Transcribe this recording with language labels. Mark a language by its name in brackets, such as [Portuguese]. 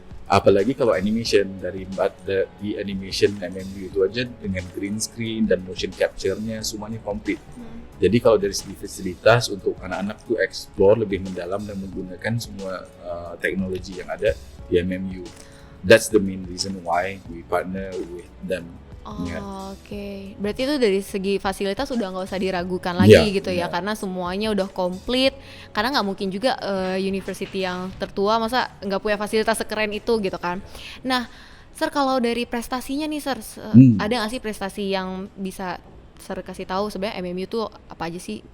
[Indonesian] Apalagi kalau animation, di animation MMU itu aja dengan green screen dan motion capture-nya semuanya komplit. Jadi kalau dari segi fasilitas untuk anak-anak tuh explore lebih mendalam dan menggunakan semua teknologi yang ada di MMU. [English] That's the main reason why we partner with them. [Indonesian] Oke. Berarti itu dari segi fasilitas udah nggak usah diragukan lagi gitu ya, karena semuanya udah komplit. Karena nggak mungkin juga university yang tertua masa nggak punya fasilitas sekeren itu gitu kan. Nah, Sir, kalau dari prestasinya nih, Sir, ada nggak sih prestasi yang bisa Sir kasih tahu sebenarnya MMU itu apa aja sih?